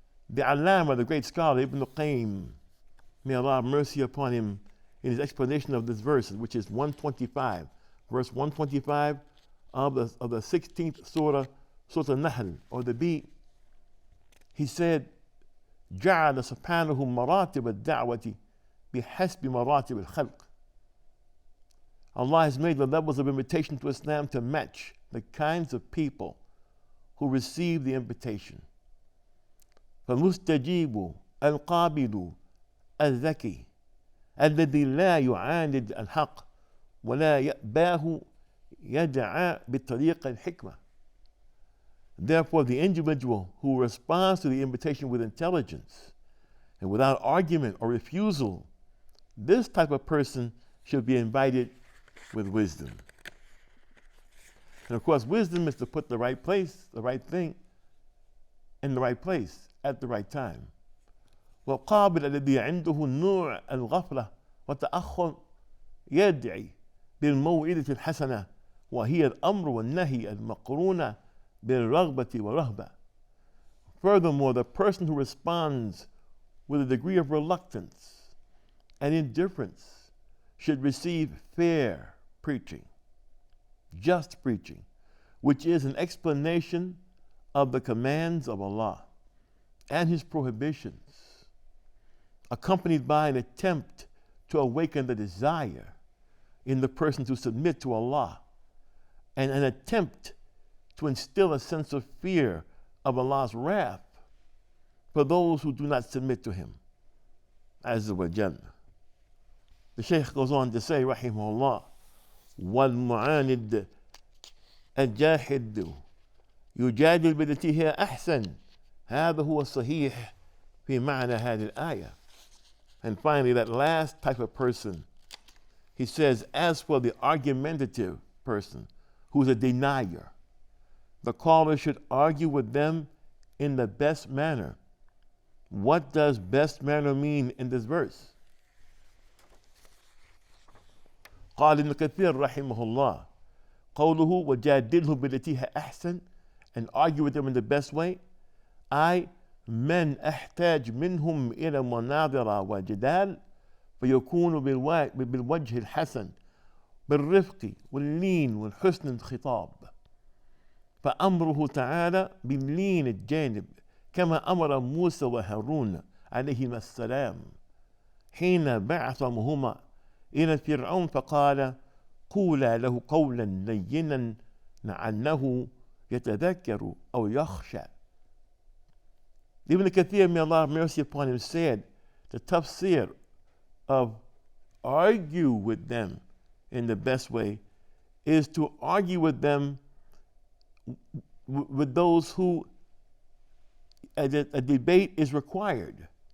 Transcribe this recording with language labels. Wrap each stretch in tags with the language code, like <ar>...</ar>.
<en>The Allama, the great scholar, Ibn al-Qayyim, may Allah have mercy upon him, in his explanation of this verse, which is 125, verse 125 of the 16th surah, Surah Al-Nahl, or the bee, he said,</en> <ar>جعل سبحانه مراتب الدعوة بحسب مراتب الخلق.</ar> <en>Allah has made the levels of invitation to Islam to match the kinds of people who receive the invitation.</en> <ar>فالمستجيب القابل الذكي الذي لا يعاند الحق ولا يأباه يدعى بطريق الحكمة.</ar> <en>Therefore, the individual who responds to the invitation with intelligence and without argument or refusal, this type of person should be invited with wisdom. And of course, wisdom is to put the right place, the right thing, in the right place at the right time.</en> <ar>والقابل الذي عنده النوع الغفلة والتأخر يدعي بالموعظة الحسنة وهي الأمر والنهي المقرونة بالرغبة والرهبة.</ar> <en>Furthermore, the person who responds with a degree of reluctance and indifference should receive fair preaching, just preaching, which is an explanation of the commands of Allah and His prohibitions, accompanied by an attempt to awaken the desire in the person to submit to Allah, and an attempt to instill a sense of fear of Allah's wrath for those who do not submit to Him.</en> <ar>Azza wa Jalla.</ar> <en>The Shaykh goes on to say, rahimahullah,</en> <ar>وَالْمُعَانِدْ الجاحد يجادل بالتي هي أحسن هذا هو الصحيح في معنى هذه الآية.</ar> <en>And finally, that last type of person, he says, as for the argumentative person, who's a denier, the caller should argue with them in the best manner. What does best manner mean in this verse?</en> <ar>قال ابن كثير رحمه الله قوله وجادله بالتي هي أحسن,</ar> <en>and argue with them in the best way, I</en> <ar>من أحتاج منهم إلى مناظرة وجدال فيكون بالوجه الحسن بالرفق واللين والحسن الخطاب. فأمره تعالى باللين الجانب كما أمر موسى وهارون عليهما السلام حين بعثهما إلى فرعون فقال قولا له قولا لينا لعله يتذكر أو يخشى.</ar> <en>Ibn Kathir, may Allah have mercy upon him, said the tafsir of argue with them in the best way is to argue with them with those who a debate is required.</en>